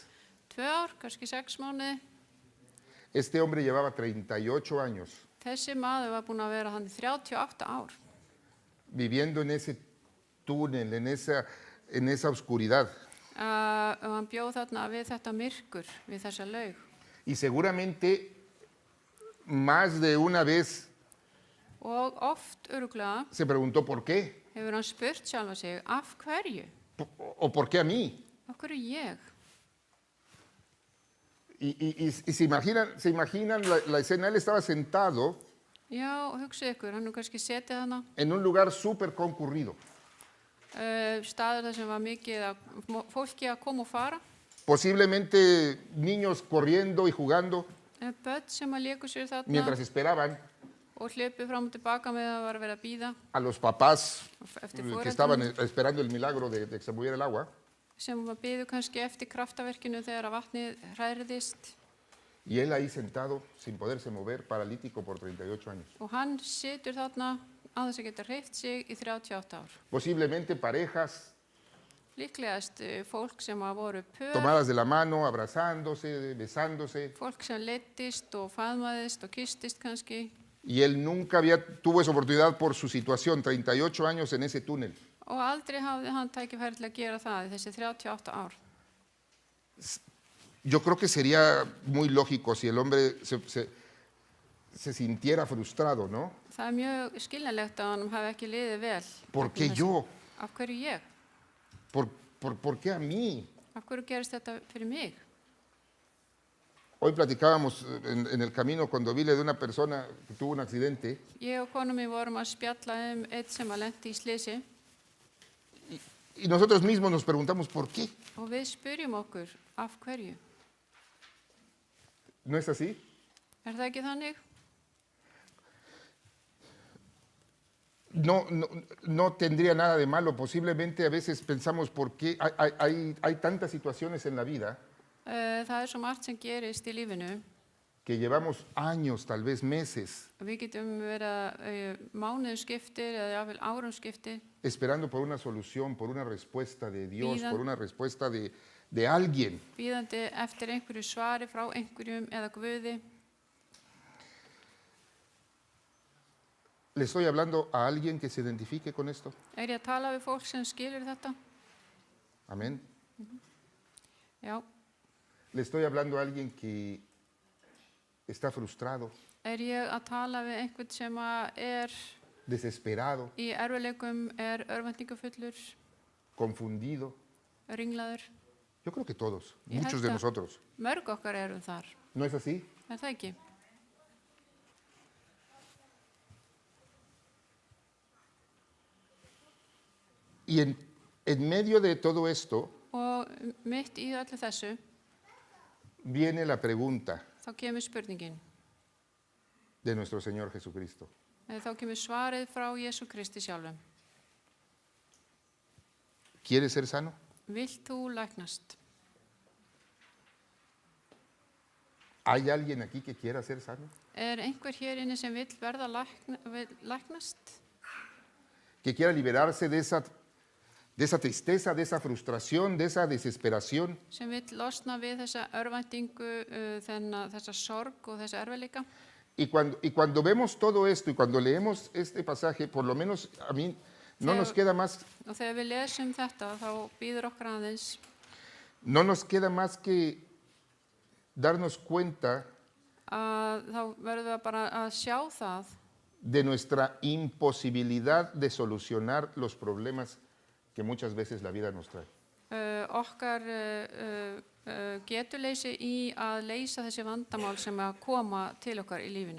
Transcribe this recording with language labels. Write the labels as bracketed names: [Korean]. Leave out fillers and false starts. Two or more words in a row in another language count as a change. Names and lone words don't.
[Icelandic] 2 ár? Kannski 6 mánuði? [Spanish] Este hombre llevaba 38 años [Icelandic] Þessi maður var búin að vera hann í 38 ár. [Spanish] viviendo en ese túnel, en esa oscuridad. [Icelandic] Og hann bjóð þarna við þetta myrkur, við þessa laug. [Spanish] Y seguramente más de una vez [Icelandic] Og oft örugglega [Spanish] se preguntó ¿por qué? [Icelandic] hefur hann spurt sjálfa sig, af hverju? [Spanish] ¿O por qué a mí? [Icelandic] Af hverju ég? [Spanish] Y se imaginan la escena. Él estaba sentado [Icelandic] Já, hugsið ykkur, hann kannski setið hana, [Spanish] en un lugar súper concurrido. [Icelandic] staður þar sem var mikið fólki að koma og fara. [Spanish] Posiblemente niños corriendo y jugando [Icelandic] Börn sem að léku sér þarna [Spanish] mientras esperaban [Icelandic] og hljöpu fram og tilbaka með að var að vera að bíða [Spanish] a los papás [Icelandic] eftir [Spanish] que estaban [Icelandic] foreldrum [Spanish] esperando el milagro de que se moviera el agua. [Icelandic] sem biðu kannski eftir kraftaverkinu þegar að vatnið hræriðist. [Spanish] Y él ahí sentado, sin poderse mover, paralítico por 38 años. [Icelandic] Og hann situr þarna á þess að geta hreyft sig í 38 ár. [Spanish] Posiblemente parejas [Icelandic] Líklegast fólk sem að voru pör, [Spanish] tomadas de la mano, abrazándose, besándose. [Icelandic] fólk sem leiddist og faðmaðist og kysstist kannski. [Spanish] Y él nunca tuvo esa oportunidad por su situación, 38 años en ese túnel. [Icelandic] Og aldrei hafði hann tækifæri til að gera það í þessi 38 ár. [Spanish] Yo creo que sería muy lógico si el hombre se sintiera frustrado, ¿no? [Icelandic] Það mjög skiljanlegt að hann hafi ekki liðið vel. [Spanish] ¿Por qué [Icelandic] vegna þess. [Spanish] yo? [Icelandic] Af hverju ég? [Spanish] ¿Por qué a mí? [Icelandic] Af hverju gerist þetta fyrir mig? [Spanish] Hoy platicábamos en el camino con Dovile de una persona que tuvo un accidente [Icelandic] Ég og konu mín vorum að spjalla eitt sem að lenti í slysi [Spanish] y nosotros mismos nos preguntamos ¿por qué? [Icelandic] og við spyrjum okkur af hverju. [Spanish] ¿No es así? [Icelandic] Það ekki þannig? [Spanish] No tendría nada de malo. Posiblemente a veces pensamos por qué hay tantas situaciones en la vida [Icelandic] Það svo margt sem gerist í lífinu. [Spanish] que llevamos años, tal vez meses, [Icelandic] Við getum verið mánuðum skiptir eða jafnvel árum skiptir [Spanish] esperando por una solución, por una respuesta de Dios, Pidan- por una respuesta de alguien. [Icelandic] bíðandi eftir einhverju svari frá einhverjum eða Guði. [Spanish] ¿Le estoy hablando a alguien que se identifique con esto? [Icelandic] Er ég að tala við fólk sem skilur þetta? [Spanish] Amén. [Icelandic] Já. [Spanish] ¿Le estoy hablando a alguien que está frustrado, [Icelandic] Er ég að tala við einhvern sem að [Spanish] desesperado, [Icelandic] í erfiðleikum, örvæntingafullur, [Spanish] confundido? [Icelandic] ringlaður? [Spanish] Yo creo que todos, [Icelandic] Ég [Spanish] muchos [Icelandic] held [Spanish] de [Icelandic] að [Spanish] nosotros. [Icelandic] Mörg okkar erum þar. [Spanish] ¿No es así? [Icelandic] Er það ekki? [Spanish] Y en medio de todo esto [Icelandic] Og mitt í öllu þessu, [Spanish] viene la pregunta [Icelandic] þá kemur spurningin. [Spanish] de nuestro Señor Jesucristo. [Icelandic] Þá kemur svarið frá Jesú Kristi sjálfum. [Spanish] ¿Quieres ser sano? [Icelandic] Vilt þú læknast? [Spanish] ¿Hay alguien aquí que quiera ser sano? [Icelandic] Er einhver hér inni sem vill verða læknast? [Spanish] ¿Que quiera liberarse de esa tristeza, de esa frustración, de esa desesperación? [Icelandic] Sem vill losna við þessa örvæntingu, þessa sorg og þessa erfiðleika? [Spanish] Y cuando vemos todo esto y cuando leemos este pasaje, por lo menos a mí no nos queda más, [Icelandic] Og þegar við lesum þetta, þá býður okkur aðeins [Spanish] no nos queda más que darnos cuenta [Icelandic] að þá verðum við bara að sjá það [Spanish] de nuestra imposibilidad de solucionar los problemas que muchas veces la vida nos trae. [Icelandic] okkar getuleysi í að leysa þessi vandamál sem að koma til okkar í lífinu.